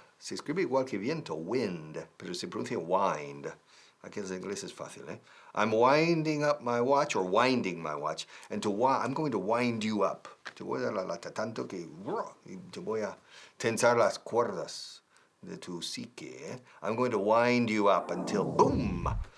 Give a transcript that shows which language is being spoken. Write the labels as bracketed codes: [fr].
[es] Se escribe igual que viento, wind, pero se pronuncia wind. Aquí en inglés es fácil, ¿eh? [en] I'm winding up my watch, or winding my watch, and I'm going to wind you up. [es] Te voy a dar la lata tanto que te voy a tensar las cuerdas de tu psique, ¿eh? [en] I'm going to wind you up until boom.